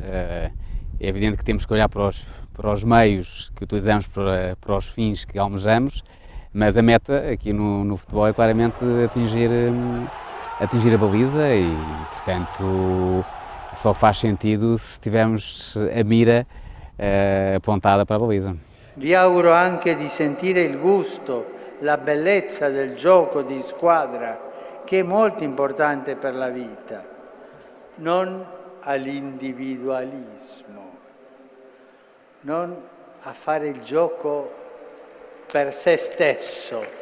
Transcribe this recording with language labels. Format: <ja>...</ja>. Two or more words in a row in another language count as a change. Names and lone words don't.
<pt>É evidente que temos que olhar para os meios que utilizamos para os fins que almejamos, mas a meta aqui no futebol é claramente atingir a baliza e, portanto, só faz sentido se tivermos a mira apontada para a baliza.</pt> <it>Vi auguro anche di sentire il gusto, la bellezza del gioco di squadra, che è molto importante per la vita, non all'individualismo, non a fare il gioco per se stesso.</it>